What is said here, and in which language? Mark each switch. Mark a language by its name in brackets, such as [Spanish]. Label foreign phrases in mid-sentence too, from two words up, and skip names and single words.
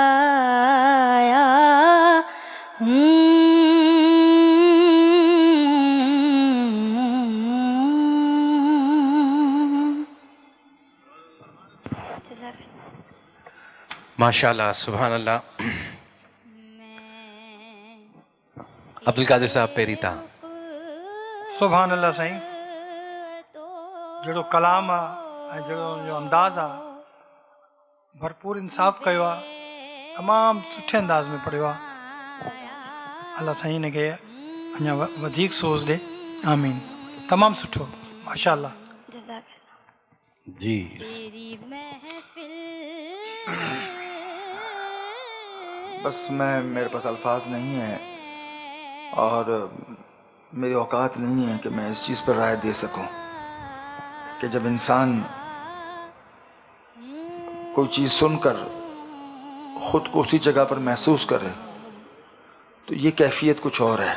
[Arabic] ماشاءاللہ سبحان اللہ. [Sindhi] عبدالقادر صاحب पहिरीं तव्हां. [Arabic] سبحان اللہ [Sindhi] سائیں. جڑو کلام ہے جڑو جو انداز ہے بھرپور انصاف کयो आहे تمام سٹھے انداز میں پڑھیو आहे. اللہ سائیں نے کے اञा वधीक सोच ॾे. آمین. تمام سٹھو ماشاءاللہ. جی [Urdu] بس میرے پاس الفاظ نہیں ہیں اور میری اوقات نہیں ہے کہ میں اس چیز پر رائے دے سکوں کہ جب انسان کوئی چیز سن کر خود کو اسی جگہ پر محسوس کرے تو یہ کیفیت کچھ اور ہے.